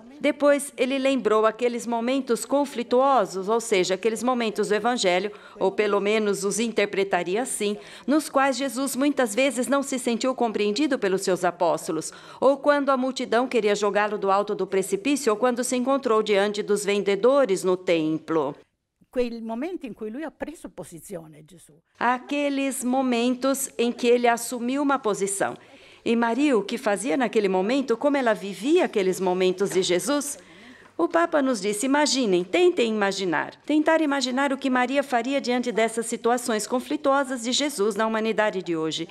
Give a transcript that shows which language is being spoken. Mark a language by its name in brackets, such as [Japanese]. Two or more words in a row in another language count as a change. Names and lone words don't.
[Portuguese] Depois, ele lembrou aqueles momentos conflituosos, ou seja, aqueles momentos do Evangelho, ou pelo menos os interpretaria assim, nos quais Jesus muitas vezes não se sentiu compreendido pelos seus apóstolos, ou quando a multidão queria jogá-lo do alto do precipício, ou quando se encontrou diante dos vendedores no templo. [Italian] Quel momento in cui lui ha preso posizione, Gesù. [Portuguese] Aqueles momentos em que ele assumiu uma posição. E Maria, o que fazia naquele momento, como ela vivia aqueles momentos de Jesus? O Papa nos disse, imaginem, tentem imaginar. Tentar imaginar o que Maria faria diante dessas situações conflituosas de Jesus na humanidade de hoje.